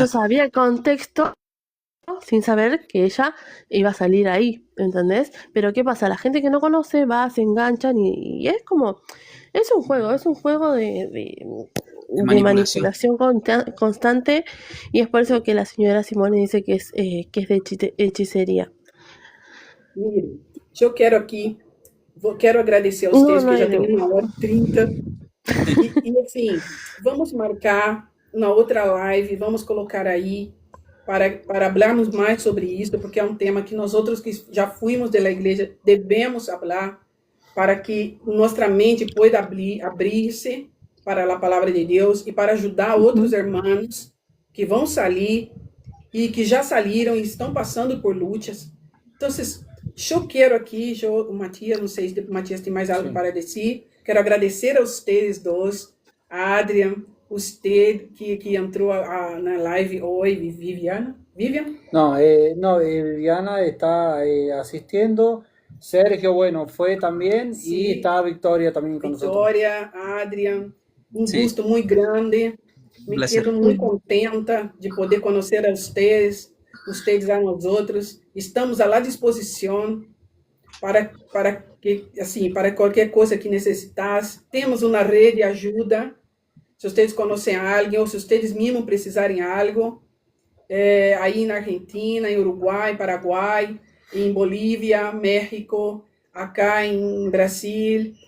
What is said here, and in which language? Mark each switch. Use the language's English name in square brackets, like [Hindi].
[Spanish] yo sabía el contexto sin saber que ella iba a salir ahí, ¿entendés? Pero ¿qué pasa? La gente que no conoce va, se enganchan y es como, es un juego de manipulación constante y es por eso que la señora Simone dice que es de hechicería. [Portuguese] Mire, eu quero agradecer a vocês, que já tem 1h30. E assim, vamos marcar uma outra live, vamos colocar aí para falarmos mais sobre isso, porque é um tema que nós outros que já fuimos da igreja devemos falar para que nossa mente pueda abrir-se para a palavra de Deus e para ajudar outros irmãos que vão sair e que já saíram e estão passando por lutas. Então, eu quero aqui, o Matias, não sei se o Matias tem mais algo para dizer. Quero agradecer a vocês dois, a Adrian, você que entrou na live hoje, Vivian? [Spanish] No, Viviana está asistiendo. Sergio, bueno, fue también. Sí. Y está Victoria también con nosotros. Victoria, Adrian, Sí. [Portuguese] gusto muito grande. Me [Spanish] Placer. [Portuguese] quedo muito contenta de poder conhecer a vocês a nós outros. Estamos à disposição para que, assim, para qualquer coisa que necessitasse. Temos uma rede de ajuda. Se vocês conhecem alguém ou se vocês mesmos precisarem algo, aí na Argentina, em Uruguai, Paraguai, em Bolívia, México, acá em Brasil.